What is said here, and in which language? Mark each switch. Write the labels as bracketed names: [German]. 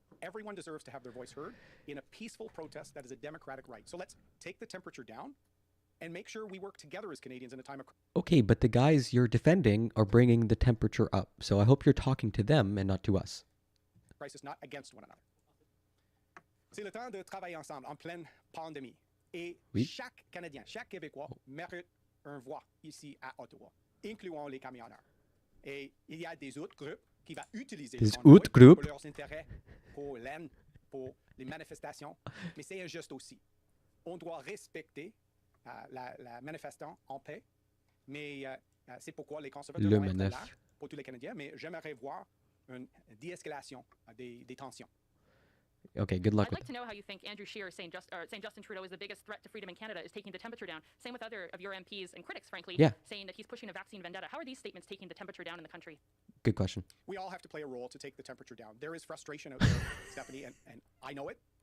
[English] Everyone deserves to have their voice heard in a peaceful protest that is a democratic right. So let's take the temperature down and make sure we work together as Canadians in a time of... Okay, but the guys you're defending are bringing the temperature up. So I hope you're talking to them and not to us. Crisis, not against one another. [French] C'est le temps de travailler ensemble en pleine pandémie. Et chaque Canadien, chaque Québécois mérite une voix ici à Ottawa, incluant les camionneurs. Et il y a des autres groupes qui vont utiliser les convois pour leurs intérêts, pour l'aine, pour les manifestations, mais c'est injuste aussi. On doit respecter la manifestation en paix, mais c'est pourquoi les conservateurs vont être là pour tous les Canadiens, mais j'aimerais voir une déescalation des tensions. [English] Okay, good luck I'd with like to know how you think Andrew Scheer saying Justin Trudeau is the biggest threat to freedom in Canada is taking the temperature down. Same with other of your MPs and critics, frankly, saying that he's pushing a vaccine vendetta. How are these statements taking the temperature down in the country? Good question. We all have to play a role to take the temperature down. There is frustration out there, Stephanie, and I know it.